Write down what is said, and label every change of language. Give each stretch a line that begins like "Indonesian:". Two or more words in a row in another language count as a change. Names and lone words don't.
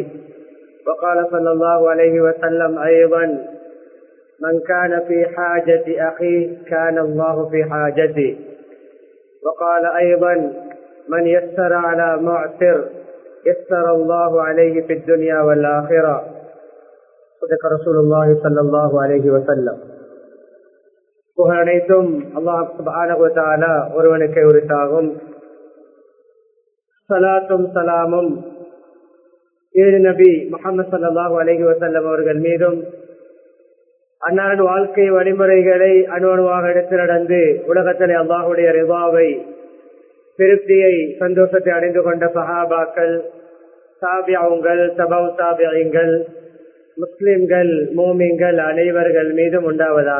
Arabic: وقال صلى الله عليه وسلم أيضا من كان في حاجة أخيه كان الله في حاجته. وقال أيضا من يسر على معسر يسر الله عليه في الدنيا والآخرة. صدق رسول الله صلى الله عليه وسلم.
Tamil: புகழ் அனைத்தும் அல்லாஹ்
Arabic: سبحانه وتعالى
Tamil: ஒருவனுக்கே உரித்தாகும். ஸலாத்தும் ஸலாமும் ஏழு நபி முஹம்மது ஸல்லல்லாஹு அலைஹி வஸல்லம் அவர்கள் மீதும் அன்னாரின் வாழ்க்கை வழிமுறைகளை அணுவணுவாக எடுத்து நடந்து உலகத்திலே அல்லாஹ்வுடைய ரிதாவை திருப்தியை சந்தோஷத்தை அடைந்து கொண்ட சஹாபாக்கள், தாபிஊன்கள், தபவு தாபிஈன்கள், முஸ்லிம்கள், மோமின்கள் அனைவர்கள் மீதும் உண்டாவதாக.